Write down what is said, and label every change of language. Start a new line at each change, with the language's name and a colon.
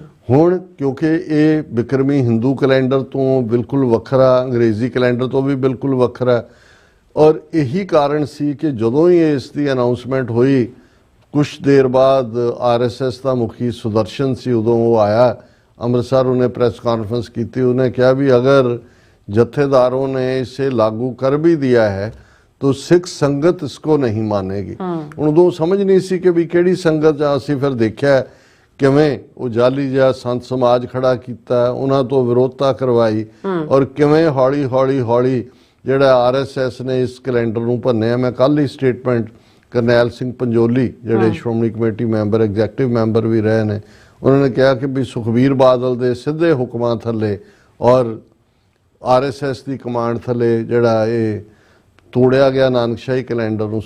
Punjabi: ਹੁਣ ਕਿਉਂਕਿ ਇਹ ਬਿਕਰਮੀ ਹਿੰਦੂ ਕੈਲੰਡਰ ਤੋਂ ਬਿਲਕੁਲ ਵੱਖਰਾ, ਅੰਗਰੇਜ਼ੀ ਕੈਲੰਡਰ ਤੋਂ ਵੀ ਬਿਲਕੁਲ ਵੱਖਰਾ, ਔਰ ਇਹੀ ਕਾਰਨ ਸੀ ਕਿ ਜਦੋਂ ਹੀ ਇਸ ਦੀ ਅਨਾਉਂਸਮੈਂਟ ਹੋਈ, ਕੁਛ ਦੇਰ ਬਾਅਦ RSS ਦਾ ਮੁਖੀ ਸੁਦਰਸ਼ਨ ਸੀ, ਉਦੋਂ ਉਹ ਆਇਆ ਅੰਮ੍ਰਿਤਸਰ, ਉਹਨੇ ਪ੍ਰੈਸ ਕਾਨਫਰੰਸ ਕੀਤੀ। ਉਹਨੇ ਕਿਹਾ ਵੀ ਅਗਰ
Hindi: ਜਥੇਦਾरों ने इसे लागू कर भी दिया है तो सिख संगत इसको नहीं मानेगी।
Punjabi: ਹੁਣ ਉਦੋਂ ਸਮਝ ਨਹੀਂ ਸੀ ਕਿ ਵੀ ਕਿਹੜੀ ਸੰਗਤ ਆ। ਅਸੀਂ ਫਿਰ ਦੇਖਿਆ ਕਿਵੇਂ ਉਹ ਜਾਲੀ ਜਿਹਾ ਸੰਤ ਸਮਾਜ ਖੜਾ ਕੀਤਾ, ਉਹਨਾਂ ਤੋਂ ਵਿਰੋਧਤਾ ਕਰਵਾਈ, ਔਰ ਕਿਵੇਂ ਹੌਲੀ ਹੌਲੀ ਹੌਲੀ ਜਿਹੜਾ RSS ਨੇ ਇਸ ਕੈਲੰਡਰ ਨੂੰ ਭੰਨਿਆ। ਮੈਂ ਕੱਲ ਹੀ ਸਟੇਟਮੈਂਟ ਕਰਨੈਲ ਸਿੰਘ ਪੰਜੋਲੀ, ਜਿਹੜੇ Shiromani committee member, executive member ਵੀ ਰਹੇ ਨੇ, ਉਹਨਾਂ ਨੇ ਕਿਹਾ ਕਿ ਵੀ ਸੁਖਬੀਰ ਬਾਦਲ ਦੇ ਸਿੱਧੇ ਹੁਕਮਾਂ ਥੱਲੇ ਔਰ RSS ਦੀ ਕਮਾਂਡ ਥੱਲੇ ਜਿਹੜਾ ਇਹ ਤੋੜਿਆ ਗਿਆ ਨਾਨਕਸ਼ਾਹੀ ਕੈਲੰਡਰ ਨੂੰ।